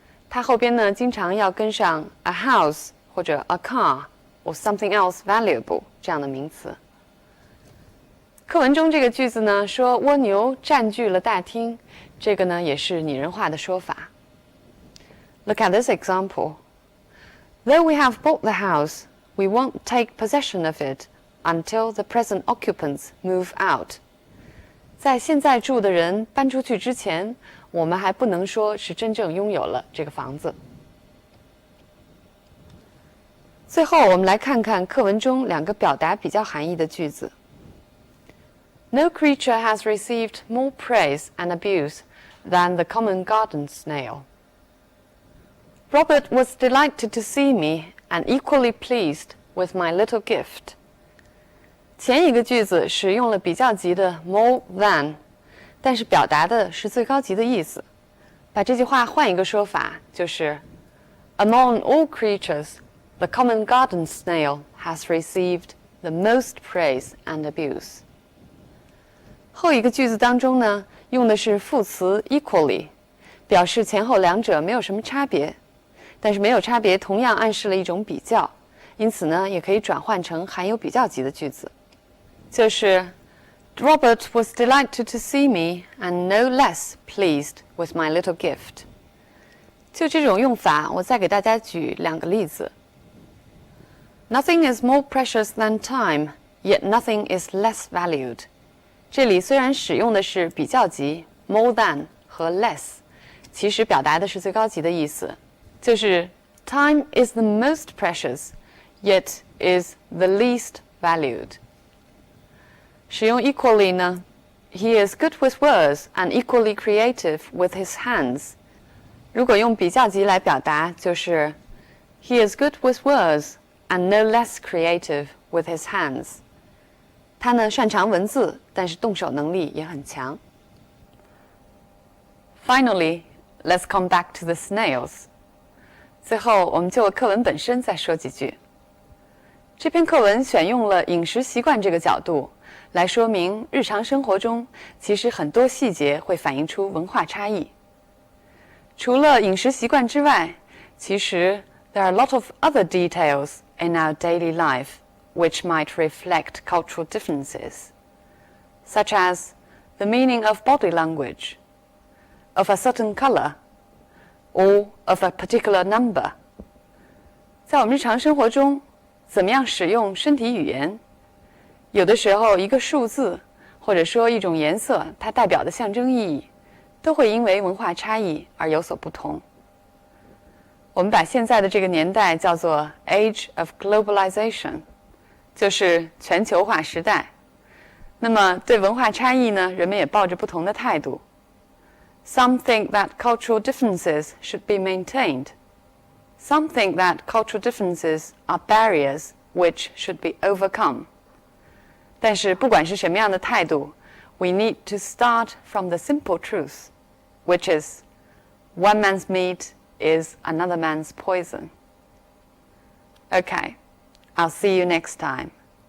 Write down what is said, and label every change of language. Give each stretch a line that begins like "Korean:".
Chinese: 它后边呢，经常要跟上 a house 或者
English: a car or something else valuable
Chinese: 这样的名词。课文中这个句子呢，说蜗牛占据了大厅，这个呢也是拟人化的说法。
English: Look at this example. Though we have bought the house, we won't take possession of it until the present occupants move out.
Chinese: 在现在住的人搬出去之前，我们还不能说是真正拥有了这个房子。最后，我们来看看课文中两个表达比较含义的句子。
English: No creature has received more praise and abuse than the common garden snail. Robert was delighted to see me and equally pleased with my little gift.
Chinese: 前一个句子使用了比较级的 more than， 但是表达的是最高级的意思。把这句话换一个说法，就是
English: Among all creatures, the common garden snail has received the most praise and abuse.
Chinese: 后一个句子当中呢，用的是副词 equally， 表示前后两者没有什么差别，但是没有差别同样暗示了一种比较，因此呢，也可以转换成含有比较级的句子，就是
English: Robert was delighted to see me and no less pleased with my little gift.
Chinese: 就这种用法，我再给大家举两个例子。
English: Nothing is more precious than time, yet nothing is less valued.
Chinese: 这里虽然使用的是比较级 more than 和 less， 其实表达的是最高级的意思，就是
English: time is the most precious, yet is the least valued. 使用 equally 呢 He is good with words and equally creative with his hands.
Chinese: 如果用比较级来表达，就是
English: He is good with words and no less creative with his hands.
Chinese: 他呢擅长文字，但是动手能力也很强。
English: Finally, let's come back to the snails.
Chinese: 最后，我们就课文本身再说几句。这篇课文选用了饮食习惯这个角度，来说明日常生活中其实很多细节会反映出文化差异。除了饮食习惯之外，其实
English: there are a lot of other details in our daily life which might reflect cultural differences, such as the meaning of body language, of a certain color, or of a particular number.
Chinese: 在我们日常生活中，怎么样使用身体语言？有的时候，一个数字或者说一种颜色，它代表的象征意义，都会因为文化差异而有所不同。我们把现在的这个年代叫做
English: Age of Globalization，
Chinese: 就是全球化时代。那么对文化差异呢，人们也抱着不同的态度。
English: Some think that cultural differences should be maintained. Some think that cultural differences are barriers which should be overcome.
Chinese: 但是不管是什么样的态度，
English: we need to start from the simple truth, which is one man's meat is another man's poison. Okay, I'll see you next time.